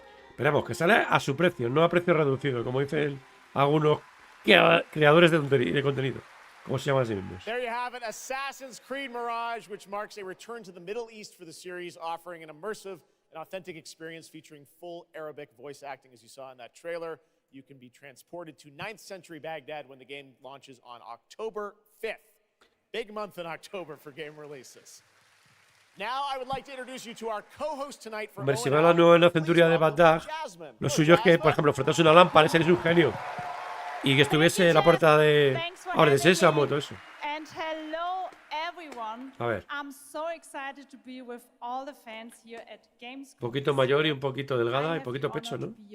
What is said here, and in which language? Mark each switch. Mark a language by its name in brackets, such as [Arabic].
[Spanish] Esperamos que sale a su precio, no a precio reducido, como dicen algunos creadores de contenido. ¿Cómo se llama así mismo? [English] There you have it, Assassin's Creed Mirage, which marks a return to the Middle East for the series, offering an immersive an authentic experience featuring full Arabic voice acting, as you saw in that trailer. You can be transported to 9th century Baghdad when the game launches on October 5th. Big month in October for game releases. Now I would like to introduce you to our co-host tonight for [Spanish] Hombre, si va la nueva centuria de Bagdad, lo suyo es que, por ejemplo, frotase una lámpara, ese es un genio. Y que estuviese la puerta de ahora de sésamo, todo eso. A ver. Un poquito mayor y un poquito delgada y un poquito pecho, ¿no?